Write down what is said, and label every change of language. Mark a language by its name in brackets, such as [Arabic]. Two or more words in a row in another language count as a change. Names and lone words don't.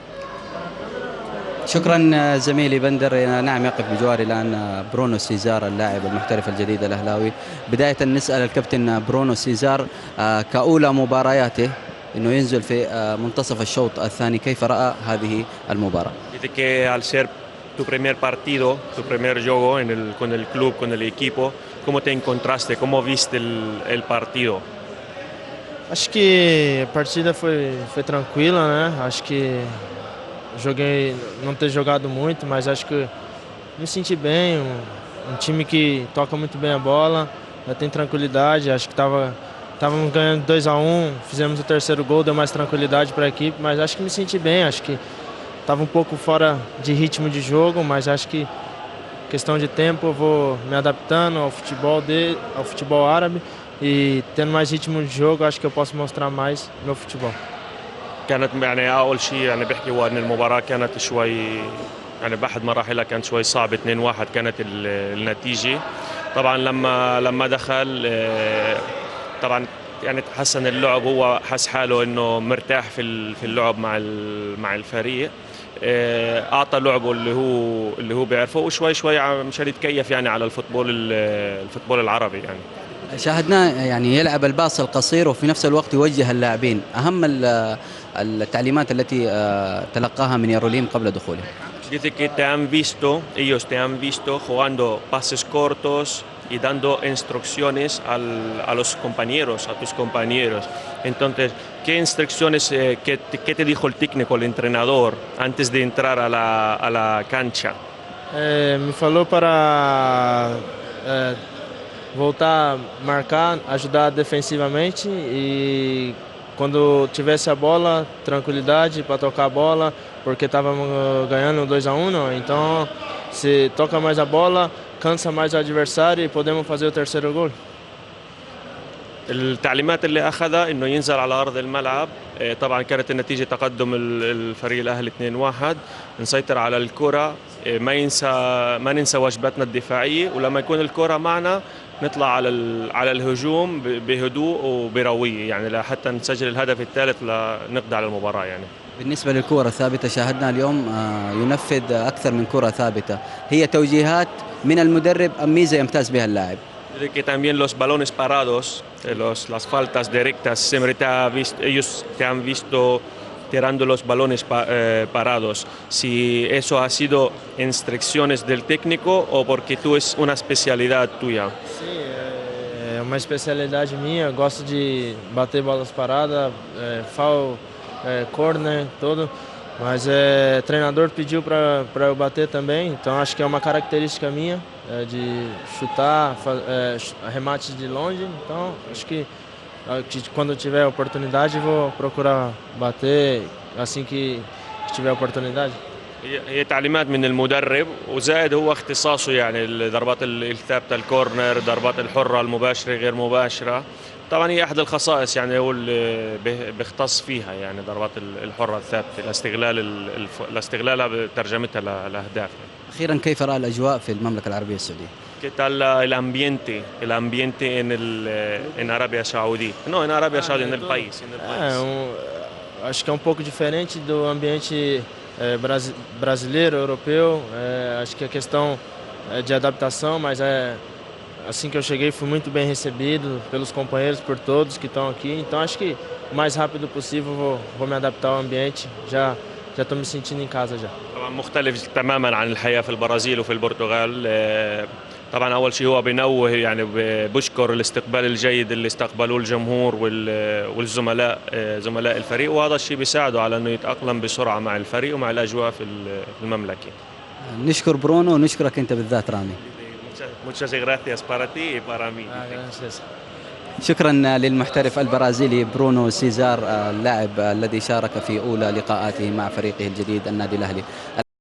[Arabic] شكرا زميلي بندر. نعم، يقف بجواري الآن برونو سيزار اللاعب المحترف الجديد الأهلاوي. بداية نسأل الكابتن برونو سيزار كأولى مبارياته أنه ينزل في منتصف الشوط الثاني، كيف رأى هذه المباراة؟ [Spanish] Dice que al ser tu primer partido, tu primer juego con el club, con el equipo, ¿cómo te encontraste? ¿Cómo viste el partido? [Portuguese] Acho que a partida foi tranquila, né? Acho que joguei, não ter jogado muito, mas acho que me senti bem. Um time que toca muito bem a bola, já tem tranquilidade. Acho que estávamos ganhando 2-1, fizemos o terceiro gol, deu mais tranquilidade para a equipe, mas acho que me senti bem. Acho que estava um pouco fora de ritmo de jogo, mas acho que questão de tempo eu vou me adaptando ao futebol árabe. tendo mais ritmo de jogo acho que eu posso mostrar mais meu futebol. [Arabic] كانت يعني اول شيء يعني بحكي هو ان المباراه كانت شوي يعني باحد مراحلها كانت شوي صعبه. 2-1 كانت النتيجه. طبعا لما دخل طبعا يعني تحسن اللعب، هو حس حاله انه مرتاح في اللعب مع الفريق. اعطى لعبه اللي هو بيعرفه، وشوي شوي مشان يتكيف يعني على الفوتبول العربي يعني. شاهدناه يعني يلعب الباص القصير وفي نفس الوقت يوجه اللاعبين. أهم التعليمات التي تلقاها من ياروليم قبل دخوله. [Spanish] Dice que ellos te han visto jugando pases cortos y dando instrucciones a los compañeros, a tus compañeros. Entonces, ¿qué instrucciones, qué te dijo el técnico, el entrenador, antes de entrar a la cancha? [Portuguese] Me falou para voltar a marcar, ajudar defensivamente e quando tivesse a bola, tranquilidade para tocar a bola, porque estávamos ganhando 2-1, então se toca mais a bola, cansa mais o adversário e podemos fazer o terceiro gol. [Arabic] التعليمات اللي اخذها انه ينزل على ارض الملعب. طبعا كانت النتيجه تقدم الفريق الاهلي 2-1. نسيطر على الكره، ما ننسى واجباتنا الدفاعيه، ولما يكون الكره معنا نطلع على الهجوم بهدوء وبرويه يعني لحتى نسجل الهدف الثالث لنقضي على المباراه يعني. بالنسبة للكرة الثابتة شاهدنا اليوم ينفذ أكثر من كرة ثابتة، هي توجيهات من المدرب أم ميزة يمتاز بها اللاعب؟ [Spanish] Que también los balones parados, las faltas directas, siempre ellos te han visto tirando los balones parados. Si eso ha sido instrucciones del técnico o porque tú es una especialidad tuya. [Portuguese] Sim, é uma especialidade minha. Gosto de bater bolas paradas, [English] foul, corner, [Portuguese] tudo. Mas o treinador pediu para eu bater também, então acho que é uma característica minha de chutar, arremates de longe. Então acho que quando tiver oportunidade vou procurar bater assim que tiver oportunidade. [Arabic] هي تعليمات من المدرب، وزائد هو اختصاصه يعني الضربات الثابته، الكورنر، ضربات الحره المباشره غير مباشره. طبعا هي احد الخصائص يعني هو اللي بيختص فيها يعني ضربات الحره الثابته لاستغلالها بترجمتها لاهداف. أخيرا، كيف رأى الأجواء في المملكة العربية السعودية؟ [Spanish] ¿Qué tal el ambiente en Arabia Saudí? No, en Arabia Saudí, en el país. [Portuguese] Acho que é um pouco diferente do ambiente brasileiro, europeu. Acho que a questão é de adaptação, mas assim que eu cheguei fui muito bem recebido pelos companheiros, por todos que estão aqui. Então acho que o mais rápido possível vou me adaptar ao ambiente. Já estou me sentindo em casa já. [Arabic] طبعا مختلف تماما عن الحياة في البرازيل وفي البرتغال. طبعا أول شيء هو بينوه يعني بشكر الاستقبال الجيد اللي استقبلوه الجمهور والزملاء زملاء الفريق، وهذا الشيء بيساعده على أنه يتأقلم بسرعة مع الفريق ومع الأجواء في المملكة. نشكر برونو ونشكرك أنت بالذات رامي. [Spanish] Muchas gracias para ti y para mí. [Arabic] شكرا للمحترف البرازيلي برونو سيزار اللاعب الذي شارك في أولى لقاءاته مع فريقه الجديد النادي الأهلي.